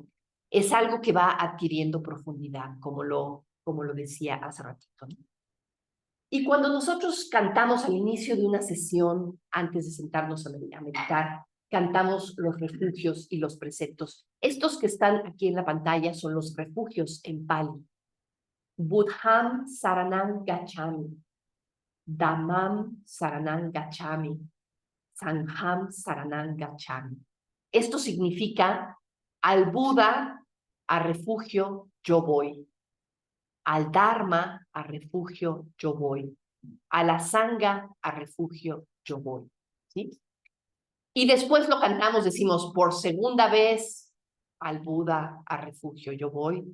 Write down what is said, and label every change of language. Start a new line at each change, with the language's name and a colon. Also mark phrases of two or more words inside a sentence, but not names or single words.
Spanish: Es algo que va adquiriendo profundidad, como lo decía hace ratito, ¿no? Y cuando nosotros cantamos al inicio de una sesión, antes de sentarnos a meditar, cantamos los refugios y los preceptos. Estos que están aquí en la pantalla son los refugios en Pali.
Pali: Buddham Saranam Gacchami, Dhammam Saranam Gacchami, Sangham Saranam Gacchami.
Spanish: Esto significa al Buda, a refugio, yo voy. Al Dharma, a refugio, yo voy. A la Sangha, a refugio, yo voy. ¿Sí? Y después lo cantamos, decimos, por segunda vez, al Buda, a refugio, yo voy.